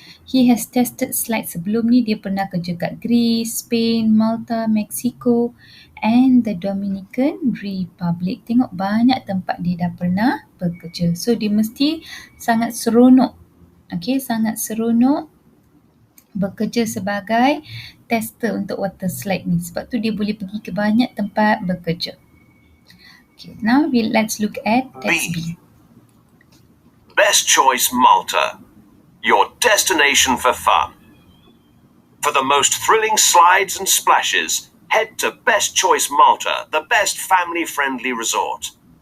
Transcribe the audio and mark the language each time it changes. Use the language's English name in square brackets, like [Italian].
[English] He has tested slides [Malay] sebelum ni, dia pernah kerja kat Greece, Spain, Malta, Mexico and the Dominican Republic. Tengok banyak tempat dia dah pernah bekerja. So dia mesti sangat seronok. Okay, sangat seronok bekerja sebagai tester untuk water slide ni. Sebab tu dia boleh pergi ke banyak tempat bekerja. [English] Okay, now let's look at text B. Best Choice Malta, your destination for fun. For the most thrilling slides and splashes, head to Best Choice Malta, the best family-friendly resort.